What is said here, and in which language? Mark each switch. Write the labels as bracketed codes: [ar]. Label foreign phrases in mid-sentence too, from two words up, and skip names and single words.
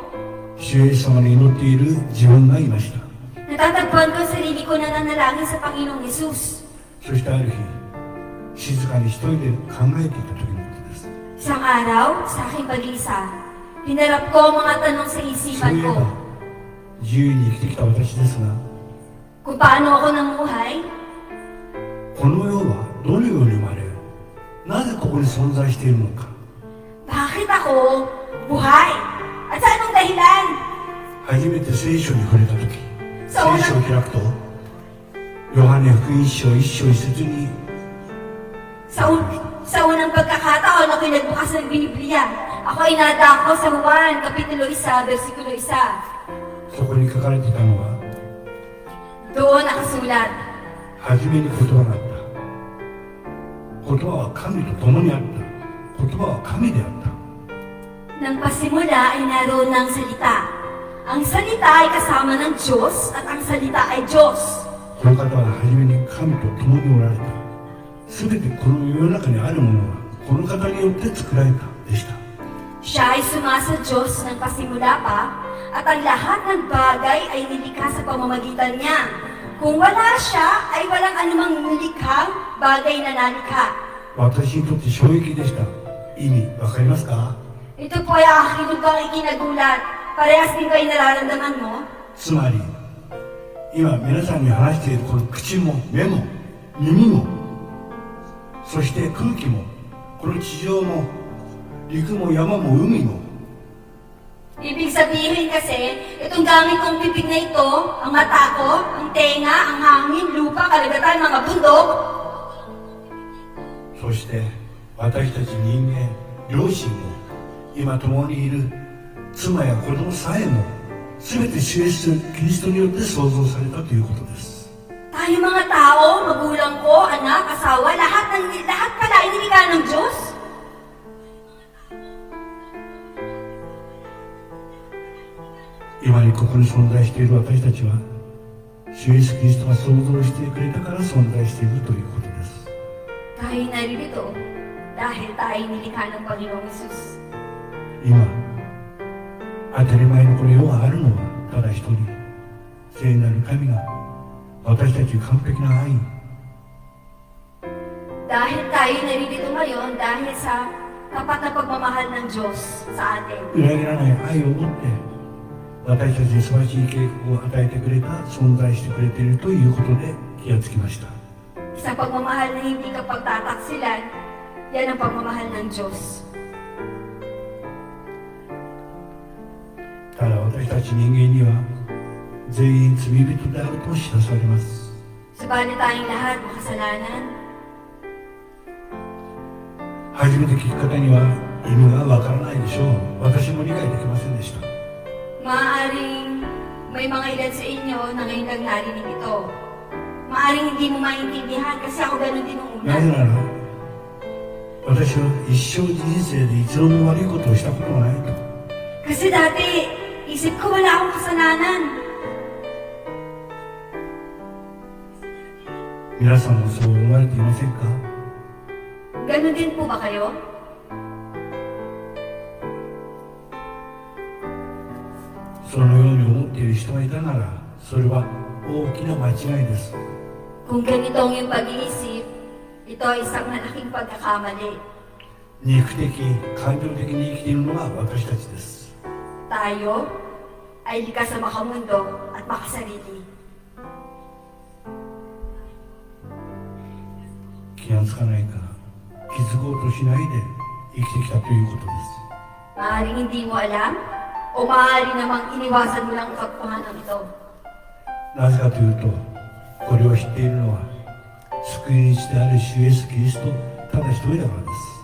[ja] 主イエス様に祈っている自分がいました。 [tl] natatagpuan ko ang sarili ko na nanalangin sa Panginoong Hesus. [ja] そしてある日静かに一人で考えていた時のことです。 [tl] Isang araw, sa aking pag-iisa, hinarap ko ang mga tanong sa [ja] そう [tl] isipan [ja] いえば [tl] ko. [ja] 自由に生きてきた私ですが、 [tl] Kung paano ako namuhay, [ja] この世はどのように生まれ、なぜここに存在しているのか。 [tl] bakit ako buhay? At sa anong dahilan? [ja] 初めて聖書に触れた時、聖そう書を開くとヨハネ福音書一章一節に [tl] Sa unang pagkakataon ako nagbukas ng Biblia. Ako ay nadako sa Juan, Kapitulo 1, versikulo 1. [ja] そこに書かれていたのは、 [tl] Doon nakasulat, [ja] 初めに言葉があった。言葉は神と共にあった。言葉は神であった。 [tl] nang pasimula ay naroon ng salita. Ang salita ay kasama ng Diyos at ang salita ay Diyos. [ja] この方は初めに神と共におられた。すべてこの世の中にあるものはこの方によって作られたでした。 [tl] Siya ay sumasa Diyos ng pasimula pa at ang lahat ng bagay ay nilikha sa pamamagitan niya. Kung wala siya, ay walang anumang nilikhang bagay na nalikha. [ja] 私にとって衝撃でした。意味わかりますか？ [tl] Ito po ay aking lugang ikinagulat. Parehas din ba yung nararamdaman mo? [ja] つまり今皆さんに話しているこの口も目も耳もそして空気もこの地上も陸も山も海も [tl] Ibig sabihin kasi, itong gamit kong bibig na ito, ang mata ko, ang tenga, ang hangin, lupa, kalagatan, mga bundok, [ja] そして私たち人間両親も今共にいる妻や子供さえも全て主イエスキリストによって創造されたということです。 [tl] tayo mga tao, magulang ko, anak, asawa, lahat pala ay nilikha ng Diyos. [ja] 今にここに存在している私たちは主イエスキリストが創造してくれたから存在しているということです。 [tl] Tayo naririto dahil tayo nilikha ng Panginoong Hesus. [ja] 今当たり前のこの世があるのはただ一人聖なる神が私たちに完璧な愛 [tl] Dahil tayo naririto ngayon dahil sa tapat na pagmamahal ng Diyos sa atin. [ja] 裏切らない愛を持って私たちに素晴らしい計画を与えてくれた存在してくれているということで気がつきました。 [tl] Sa pagmamahal na hindi ka pagtataksilan, yan ang pagmamahal ng Diyos. [ja] ただ私たち人間には全員罪人であると知らされます。 [tl] Subalit tayong lahat makasalanan. [ja] 初めて聞く方には意味がわからないでしょう。私も理解できませんでした。 [tl] Maaaring may mga ilan sa inyo na ngayon lang narinig ito. Maaaring hindi mo maintindihan kasi ako ganun din nung [ja] な [tl] una. [ja] ぜなら私は一生人生で一度も悪いことをしたことがないと。 [tl] Kasi dati, isip ko wala akong kasalanan. [ja] 皆さんもそう思われていませんか？ [tl] Ganun din po ba kayo? [ja] そのように思っている人がいたならそれは大きな間違いです。 [tl] Kung ganito ang iyong pag-iisip, ito ay isang malaking pagkakamali. [ja] 肉的感情的に生きているのが私たちです。 [tl] Tayo ay likas na makamundo at makasarili. [ja] 気がつかないか気づこうとしないで生きてきたということです。 [tl] Maaaring hindi mo alam o maaari namang iniwasan mo lang ang katotohanan ito. [ja] なぜかというとこれを知っているのは救い主である主イエスキリストただ一人だからです。